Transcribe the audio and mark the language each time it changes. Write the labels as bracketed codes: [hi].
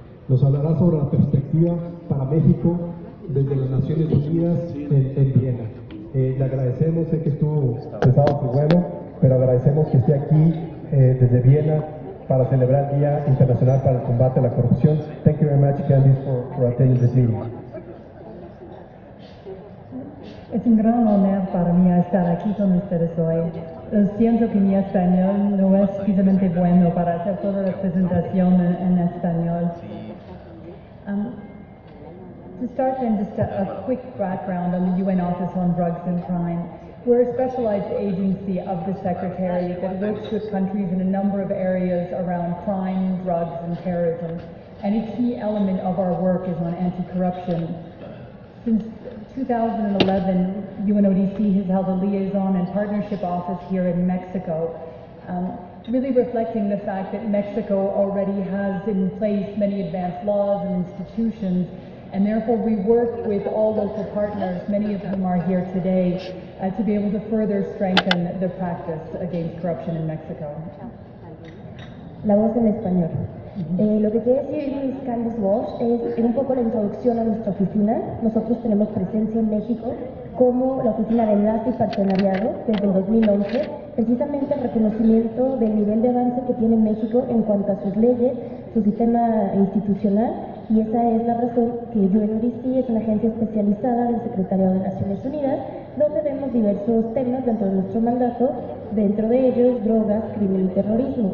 [es] Nos hablará sobre la perspectiva para México desde las Naciones Unidas en Viena. Le agradecemos, sé que estuvo pesado su vuelo, pero agradecemos que esté aquí desde Viena para celebrar el Día Internacional para el Combate a la Corrupción. [en] Thank you very much, Candice, for attending this meeting. [es] Es un gran honor para mí estar aquí con ustedes hoy. Siento que mi español no es suficientemente bueno para hacer toda la presentación en español. [en] To start then, just a quick background on the UN Office on Drugs and Crime. We're a specialized agency of the Secretary that works with countries in a number of areas around crime, drugs, and terrorism. And a key element of our work is on anti-corruption. Since 2011, UNODC has held a liaison and partnership office here in Mexico, really reflecting the fact that Mexico already has in place many advanced laws and institutions, and therefore we work with all local partners, many of whom are here today, to be able to further strengthen the practice against corruption in Mexico. [es] La voz en español. Lo que quiere decir Miss Candice Welch es un poco la introducción a nuestra oficina. Nosotros tenemos presencia en México como la Oficina de Enlace y Partenariado desde el 2011, precisamente el reconocimiento del nivel de avance que tiene México en cuanto a sus leyes, su sistema institucional, y esa es la razón que UNODC es una agencia especializada del Secretariado de Naciones Unidas, donde vemos diversos temas dentro de nuestro mandato, dentro de ellos drogas, crimen y terrorismo.